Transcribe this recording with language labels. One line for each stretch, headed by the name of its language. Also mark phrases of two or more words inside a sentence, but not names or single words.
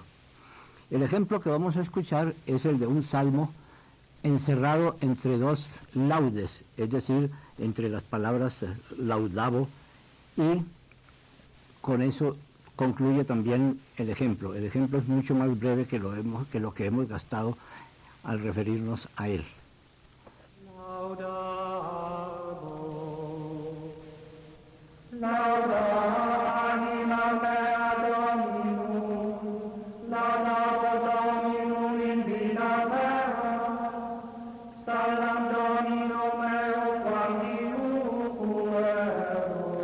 Spanish: El ejemplo que vamos a escuchar es el de un salmo encerrado entre dos laudes, es decir, entre las palabras laudabo, y con eso concluye también el ejemplo. El ejemplo es mucho más breve que lo que hemos gastado al referirnos a él.
Latin: Lauda anima mea Dominum, lauda Dominum in vita mea, salam Domino meo quam diuquero,